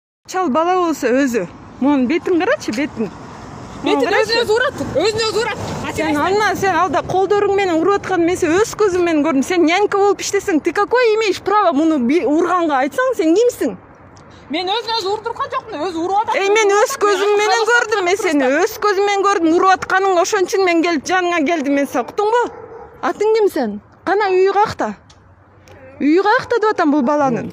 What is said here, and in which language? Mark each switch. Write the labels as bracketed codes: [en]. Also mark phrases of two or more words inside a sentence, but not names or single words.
[ky] чал бала болсо өзү. Монун бетин карачы, бетин. Бетин өзүнө урат, өзүнө урат. Сен алда колдоруң менен уруп аткан мен өз көзүм менен көрдүм. Сен нянька болуп иштесең, [ru] ты какой имеешь право [ky] муну урганга айтсаң, сен кимсиң? Мен өзүнө урдурган жокмун, өзү уруп атат. Мен өз көзүм менен көрдүм, мен сени өз көзүм менен көрдүм, уруп атканың, ошон үчүн мен келип жаныңа келдим, мен сага. Уктуңбу? Атың ким сен? Кана үйү каякта? Үйү каякта деп атам бул баланын.